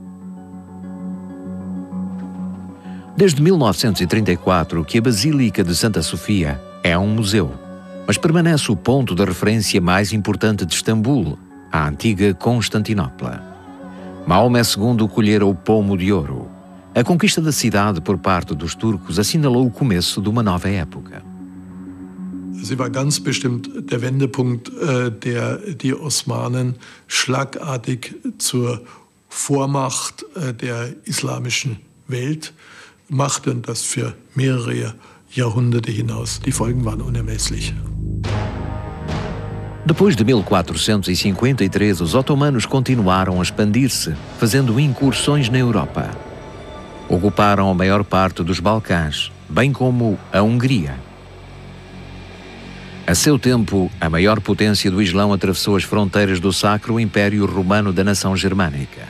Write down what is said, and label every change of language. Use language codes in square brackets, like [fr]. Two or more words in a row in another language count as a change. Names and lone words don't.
[pt] Desde 1934 que a Basílica de Santa Sofia é um museu, mas permanece o ponto de referência mais importante de Istambul, a antiga Constantinopla. Maomé II colhera o pomo de ouro. A conquista da cidade por parte dos turcos assinalou o começo de uma nova época. [de] Sie war ganz bestimmt der Wendepunkt, der die Osmanen schlagartig zur Vormacht der islamischen Welt machte und das für mehrere Jahrhunderte hinaus. Die Folgen waren unermesslich. [pt] Depois de 1453, os otomanos continuaram a expandir-se, fazendo incursões na Europa. Ocuparam a maior parte dos Balcãs, bem como a Hungria. A seu tempo, a maior potência do Islão atravessou as fronteiras do Sacro Império Romano da nação germânica.